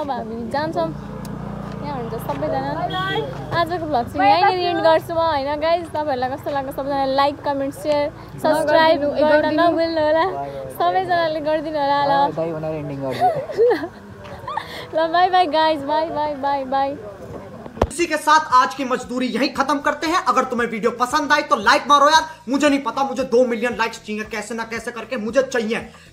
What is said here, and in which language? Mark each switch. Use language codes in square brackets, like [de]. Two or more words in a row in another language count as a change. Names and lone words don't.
[ne] अब हामी जान्छौँ यहाँ हुन्छ सबैजना आजको भ्लग चाहिँ यहीँनिर एन्ड गर्छु म होइन गाइज तपाईँहरूलाई कस्तो लाग्छ सबैजना [en] like comment share subscribe [ne] गर्न नभुल्नु होला सबैजनाले गरिदिनु होला ल [en] bye bye guys bye bye bye bye [hi] इसी के साथ आज की मजदूरी यहीं खत्म करते हैं। अगर तुम्हें वीडियो पसंद आई तो लाइक मारो यार, मुझे नहीं पता, मुझे 2 [en] million likes [hi] चाहिए कैसे ना कैसे करके मुझे चाहिए।